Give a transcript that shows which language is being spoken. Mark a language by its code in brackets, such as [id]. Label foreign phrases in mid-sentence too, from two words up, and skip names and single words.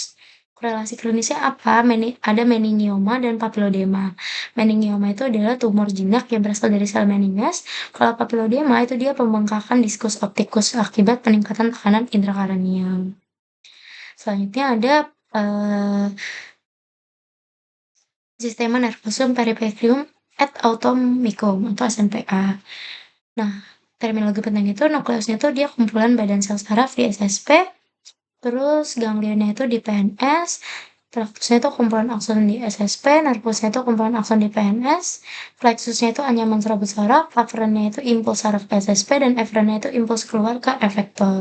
[id] Korelasi klinisnya apa? Ada meningioma dan papilodema. Meningioma itu adalah tumor jinak yang berasal dari sel meninges. Kalau papilodema itu dia pembengkakan diskus optikus akibat peningkatan tekanan intrakranial. Selanjutnya ada [la] sistema nervosum peripetrium et automicum [id] atau SNPA. Nah, terminologi penting itu nukleusnya itu dia kumpulan badan sel saraf di SSP, terus ganglionnya itu di PNS, traktusnya itu kumpulan akson di SSP, nervusnya itu kumpulan akson di PNS, plexusnya itu anyaman serabut saraf, afferentnya itu impuls saraf ke SSP, dan efferentnya itu impuls keluar ke efektor.